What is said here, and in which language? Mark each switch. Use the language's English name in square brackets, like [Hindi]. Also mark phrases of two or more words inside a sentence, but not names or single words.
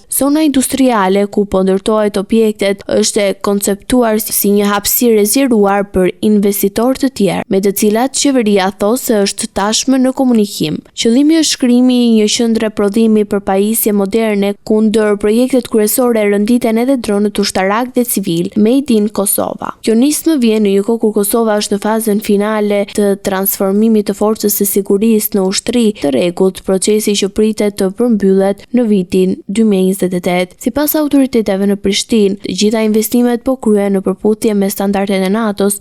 [Albanian] Zona industriale ku po ndërtohet objektet është e konceptuar si një hapësirë rezervuar për investitor të tjerë, me të cilat qeveria thosë se është tashmë në komunikim. Qëllimi është krijimi i një qendre prodhimi për pajisje moderne, kundër projektet kryesore rënditen edhe dronët ushtarak dhe civil, [English] Made in [Albanian] Kosova. Kjo nismë vjen në një kohë kur Kosova është në fazën finale të transformimit të forcës së sigurisë në ushtri të rregullt, procesi që pritet të përmbyllet në vitin 2028. Sipas autoriteteve në Prishtinë, të gjitha investimet po kryhen në përputhje me standardet e NATO-s.